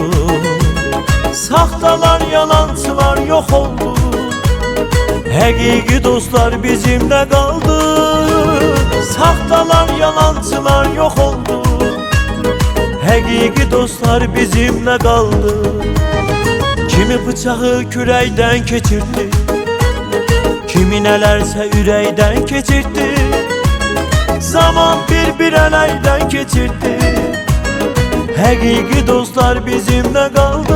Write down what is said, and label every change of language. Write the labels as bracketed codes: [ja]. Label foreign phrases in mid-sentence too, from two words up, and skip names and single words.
[az] Saxtalar, yalancılar [tr] yok oldu, [az] həqiqi dostlar [tr] bizimle kaldı. [az] Saxtalar, yalancılar [tr] yok oldu, [az] həqiqi dostlar [tr] bizimle kaldı. [az] Kimi bıçağı kürəkdən keçirdi, kimi nələrsə ürəkdən keçirdi. Zaman bir ələkdən keçirdi, həqiqi dostlar [tr] bizimle kaldı.